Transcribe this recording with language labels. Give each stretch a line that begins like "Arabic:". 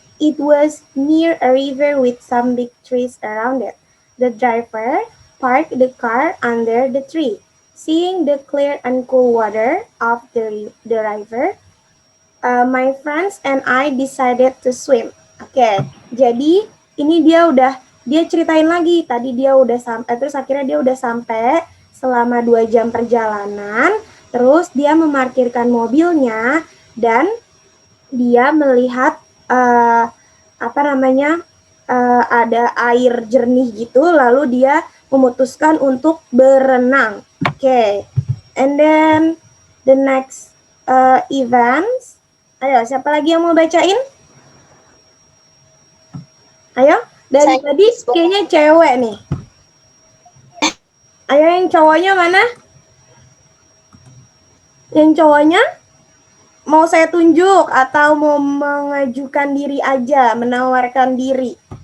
English: It was near a river with some big trees around it. The driver parked the car under the tree. Seeing the clear and cool water of the river, my friends and I decided to swim.
Indonesian: Oke, jadi ini dia ceritain lagi. Tadi dia udah sampai, terus akhirnya dia udah sampai selama 2 jam perjalanan. Terus dia memarkirkan mobilnya dan dia melihat ada air jernih gitu. Lalu dia memutuskan untuk berenang.
English: Oke, and then the next events.
Indonesian: Ayo, siapa lagi yang mau bacain? Ayo, dari tadi kayaknya cewek nih. Ayo, yang cowoknya mana? Yang cowoknya mau saya tunjuk atau mau mengajukan diri aja, menawarkan diri?